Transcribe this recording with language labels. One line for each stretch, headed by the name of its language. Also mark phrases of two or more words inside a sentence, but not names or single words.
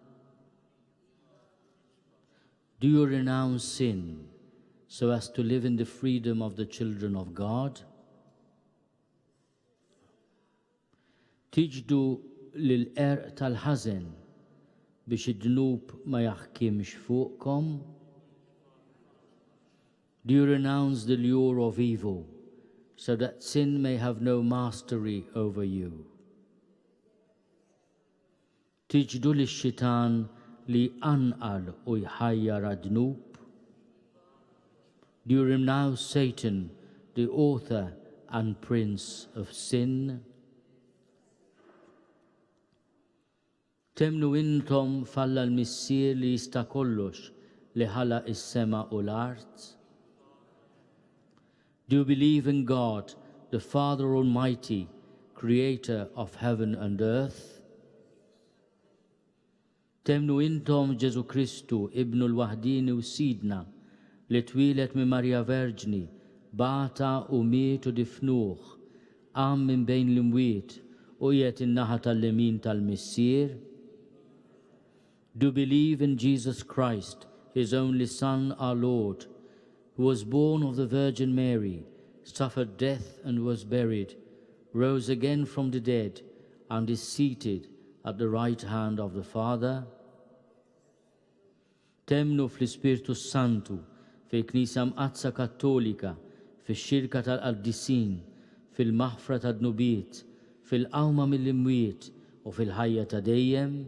English: Do you renounce sin so as to live in the freedom of the children of God?
Maltese: Tiġdu l-erq tal-ħażen biex id-dnub ma jaħkimx fuqkom?
English: Do you renounce the lure of evil so that sin may have no mastery over you?
Maltese: Tiġdu l-xitan li anqal u jħajjar għad-dnub?
English: Do you renounce Satan, the author and prince of sin?
Maltese: Temnu intom falla l-missier li jista' kollox li ħalaq is-sema u l-art?
English: Do you believe in God, the Father Almighty, creator of heaven and earth?
Maltese: Temnu intom Ġesu Kristu, ibnu l-waħdini u sidna, li twilet minn Marja Verġni, bata u miet u difnuh, qam minn bejn l-imwiet u qiegħed in-naħa tal-lemin tal-missier?
English: Do you believe in Jesus Christ, his only Son, our Lord, who was born of the Virgin Mary, suffered death and was buried, rose again from the dead, and is seated at the right hand of the Father?
Maltese: Temnu fl-Ispirtu Santu, fil-Knisja Mqazza Kattolika, fix-xirka tal-Qaddisin, fil-maħfra tad-nubiet, fil-qawma mill-imwiet u fil-ħajja ta' dejjem?